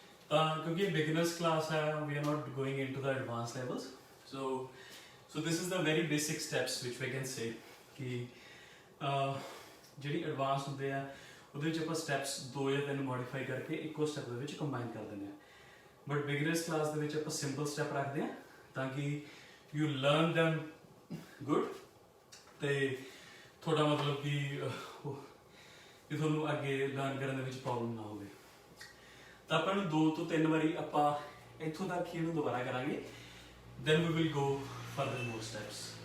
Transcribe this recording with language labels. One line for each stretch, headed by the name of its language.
Hindi: क्योंकि
English: beginners class है, we are not going into the advanced levels. So this is the very basic steps which we can say
Punjabi: कि ਜਿਹੜੀ advanced ਹੁੰਦੇ ਆ ਉਹਦੇ ਵਿੱਚ ਆਪਾਂ steps 2 ਜਾਂ 3 modify ਕਰਕੇ ਇੱਕੋ step ਦੇ ਵਿੱਚ combine ਕਰ ਦਿੰਦੇ ਆ. But beginners class ਦੇ ਵਿੱਚ ਆਪਾਂ simple step ਰੱਖਦੇ ਆ ਤਾਂ ਕਿ
English: you learn them good
Punjabi: ਤੇ ਥੋੜਾ ਮਤਲਬ ਕਿ ਤੁਹਾਨੂੰ ਅੱਗੇ ਲਰਨ ਕਰਨ ਦੇ ਵਿੱਚ ਪ੍ਰੋਬਲਮ ਨਾ ਹੋਵੇ. ਤਾਂ ਆਪਾਂ ਨੂੰ 2 ਤੋਂ 3 ਵਾਰੀ ਆਪਾਂ ਇੱਥੋਂ ਤੱਕ ਹੀ ਇਹਨੂੰ ਦੁਬਾਰਾ ਕਰਾਂਗੇ.
English: then we will go further more steps.